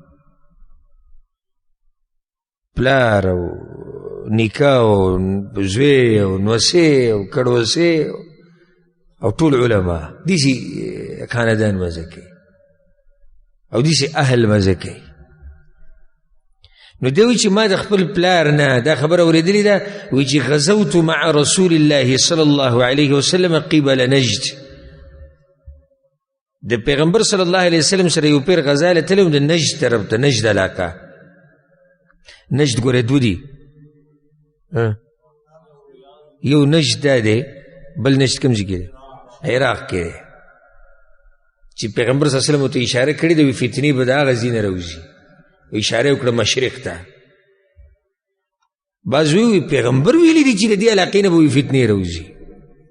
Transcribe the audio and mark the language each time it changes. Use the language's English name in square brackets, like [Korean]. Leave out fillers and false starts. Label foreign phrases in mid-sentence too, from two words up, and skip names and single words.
[Pashto] پلار او نیکه او زوی او نوسې او کړوسې او ټول علما دې سې خاندان مزه کوي او دې سې اهل مزه کوي. [Arabic] نو دوی چې ما د خپل پلار نه دا خبره اورېدلې ده وایي چې غزوت مع رسول الله صلی الله علیه وسلم قبل نجد. [Pashto] د پیغمبر [Arabic] صلی الله علیه وسلم [Pashto] سره یو پیر غزا له تلم د نجد طرف ته. نجد علاقه نجد ګوره دو دي. یو نجد دا دی بل نجد کوم ځای کې دی؟ عراق کې دی چې پیغمبر [Arabic] صلی الله علیه وسلم [Pashto] ته اشاره کړې ده وي فتنې به د هغه ځای نه راوځي. اشاره وکړه مشرق ته. بعض وی پیغمبر ویلی دی چې د دې علاقې نه به فتنې راوځي.